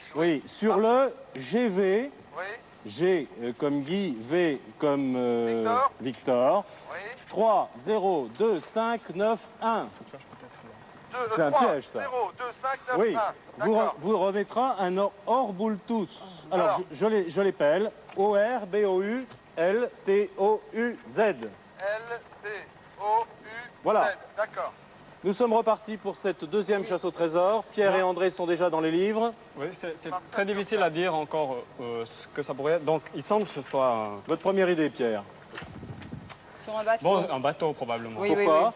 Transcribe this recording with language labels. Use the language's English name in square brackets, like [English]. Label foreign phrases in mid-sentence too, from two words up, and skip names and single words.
[French] Oui, sur le GV, Oui, G comme Guy, V comme Victor, oui. 302591. C'est un piège, ça. 0, 2, 5, 9, Oui, 1. vous, D'accord. vous remettra un Orboultus. Alors, Alors. je l'épelle. O-R-B-O-U-L-T-O-U-Z. L, T, O, U, Voilà. D'accord. Nous sommes repartis pour cette deuxième chasse au trésor. Pierre et André sont déjà dans les livres. Oui, c'est très difficile à dire encore ce que ça pourrait être. Donc, il semble que ce soit Votre première idée, Pierre? Sur un bateau. un bateau probablement. Oui, oui, Pourquoi oui.